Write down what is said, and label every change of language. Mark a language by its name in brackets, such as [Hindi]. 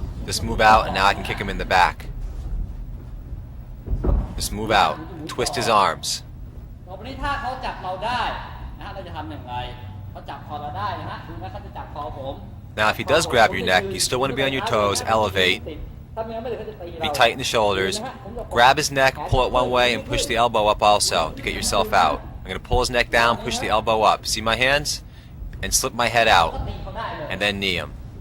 [English] Just move out, and now I can kick him in the back. Just move out. Twist his arms. [Thai] ต่อไปนี้ถ้าเขาจับเราได้นะฮะเราจะทำอย่างไรเขาจับคอเราได้นะฮะดูนะเขาจะจับคอผม [English] Now, if he does grab your neck, you still want to be on your toes, elevate, be tight in the shoulders, grab his neck, pull it one way, and push the elbow up also to get yourself out. I'm going to pull his neck down, push the elbow up. See my hands? And slip my head out, and then knee him.